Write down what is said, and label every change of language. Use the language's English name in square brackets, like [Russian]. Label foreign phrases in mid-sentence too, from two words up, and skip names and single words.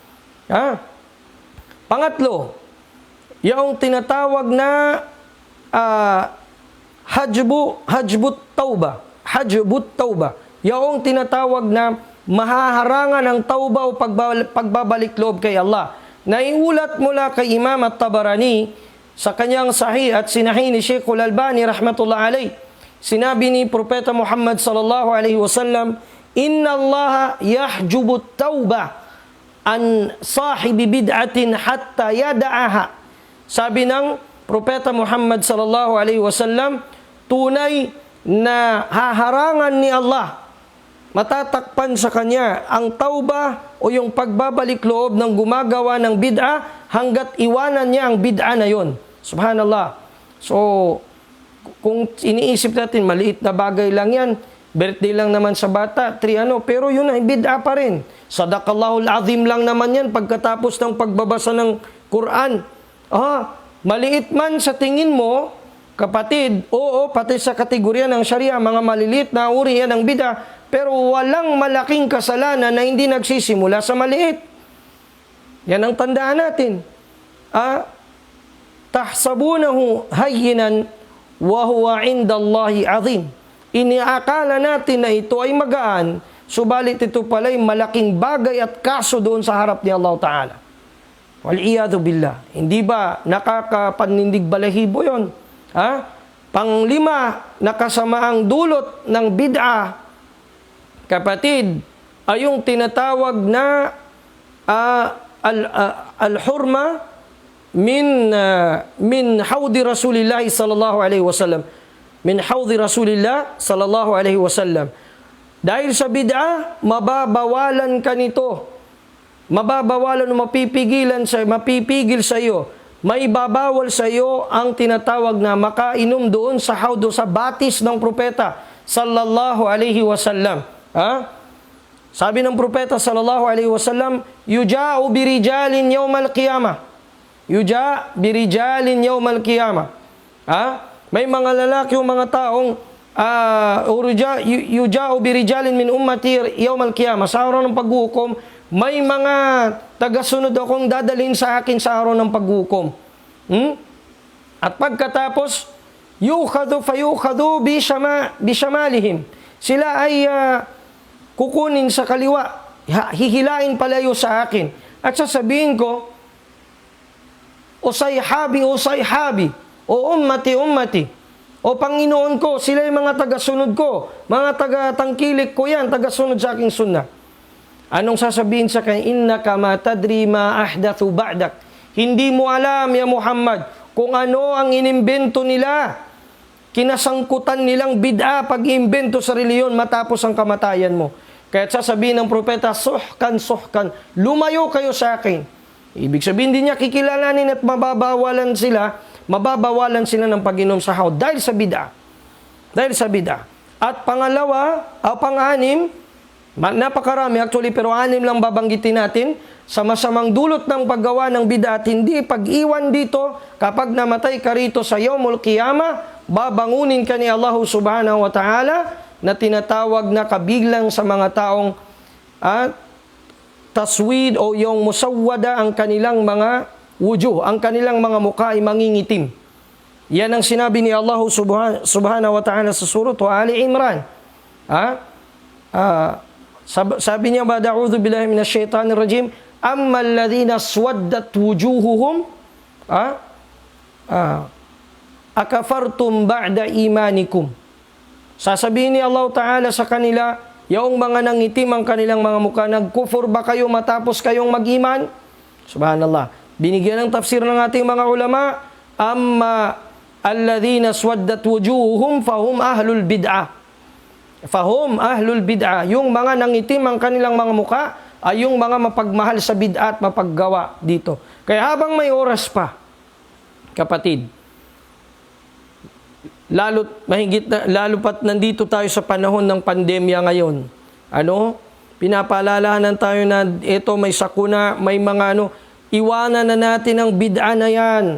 [Filipino] Pangatlo, yung tinatawag na [Arabic] حجب التوبة. [Filipino] Yung tinatawag na mahaharangan ng tauba o pagbabalik loob kay Allah. naiulat mula kay Imam At-Tabarani sa kanyang sahih at sinahi ni Sheikh Al-Albani [Arabic] رحمة الله عليه. [Filipino] Sinabi ni Propeta Muhammad [Arabic] صلى الله عليه وسلم إن الله يحجب التوبة عن صاحب بدعة حتى يدعها." [Filipino] Sabi ng Propeta Muhammad [Arabic] صلى الله عليه وسلم, [Filipino] tunay na haharangan ni Allah, matatakpan sa kanya ang tauba o yung pagbabalik loob ng gumagawa ng bid'a hanggat iwanan niya ang bid'a na yon. [Arabic] Subhanallah. [Filipino] So, kung iniisip natin, maliit na bagay lang yan, birthday lang naman sa bata, pero yun ay bid'a pa rin. [Arabic] صدق الله العظيم [Filipino] lang naman yan pagkatapos ng pagbabasa ng Quran. Maliit man sa tingin mo, kapatid, oo, pati sa kategorya ng Sharia, mga maliliit na uri yan ng bid'a, pero walang malaking kasalanan na hindi nagsisimula sa maliit. Yan ang tandaan natin. [Arabic] تحسبونه هينا وهو عند الله عظيم. [Filipino] Iniakala natin na ito ay magaan, subalit ito pala'y malaking bagay at kaso doon sa harap ni Allah Ta'ala. [Arabic] والعياذ بالله. [Filipino] Hindi ba nakakapanindig balahibo yun? Panglima, nakasamaang dulot ng bid'a, kapatid, ay yung tinatawag na [Arabic] الحرمان من حوض رسول الله صلى الله عليه وسلم. من حوض رسول الله صلى الله عليه وسلم. [Filipino] Dahil sa bid'a, mababawalan ka nito. Mababawalan o mapipigil sa iyo. May babawal sa iyo ang tinatawag na makainom doon sa hawdo, sa batis ng propeta [Arabic] صلى الله عليه وسلم. [Filipino] Sabi ng propeta [Arabic] صلى الله عليه وسلم يجاء برجال يوم القيامة. يجاء برجال يوم القيامة. [Filipino] May mga lalaki o mga taong [Arabic] يجاء برجال من أمتي يوم القيامة. [Filipino] Sa araw ng paghukom, may mga tagasunod akong dadalhin sa akin sa araw ng paghukom. At pagkatapos, [Arabic] يؤخذ فيؤخذ بشمالهم. [Filipino] Sila ay kukunin sa kaliwa, hihilain palayo sa akin. At sasabihin ko, usayhabi, o ummati, o Panginoon ko, sila yung mga tagasunod ko, mga tagatangkilik ko yan, tagasunod sa aking sunnah. Anong sasabihin sa kanya? [Arabic] إنك لا تدري ما أحدثوا بعدك. [Filipino] Hindi mo alam, ya Muhammad, kung ano ang inimbento nila. Kinasangkutan nilang bid'a pag-imbento sa reliyon matapos ang kamatayan mo. Kaya sasabihin ng propeta, suhkan, lumayo kayo sa akin. Ibig sabihin din niya, kikilalanin at mababawalan sila ng pag-inom sa hawd dahil sa bid'a. At pangalawa, pang-anim, napakarami actually, pero 6 lang babanggitin natin, sa masamang dulot ng paggawa ng bid'a at hindi pag-iwan dito, kapag namatay ka rito sa [Arabic] يوم القيامة, [Filipino] babangunin ka ni Allah [Arabic] سبحانه وتعالى [Filipino] na tinatawag na kabilang sa mga taong taswid o yung musawwada ang kanilang mga wujuh, ang kanilang mga mukha ay mangingitim. Yan ang sinabi ni Allah [Arabic] سبحانه وتعالى [Filipino] sa surah Ali Imran. Sabi niya, [Arabic] أعوذ بالله من الشيطان الرجيم, أما الذين اسودت وجوههم أكفرتم بعد إيمانكم. [Filipino] Sasabihin ni Allah Ta'ala sa kanila, yung mga nangitim ang kanilang mga mukha, nagkufur ba kayo matapos kayong mag-iman? Subhanallah. Binigyan ng tafsir ng ating mga ulama, [Arabic] أما الذين اسودت وجوههم فهم أهل البدعة. فهم أهل البدعة. [Filipino] Yung mga nangitim ang kanilang mga mukha ay yung mga mapagmahal sa bid'ah at mapaggawa dito. Kaya habang may oras pa, kapatid, lalo pat nandito tayo sa panahon ng pandemya ngayon. Pinapaalalahanan tayo na ito may sakuna, may mga iwanan na natin ang bid'a na yan.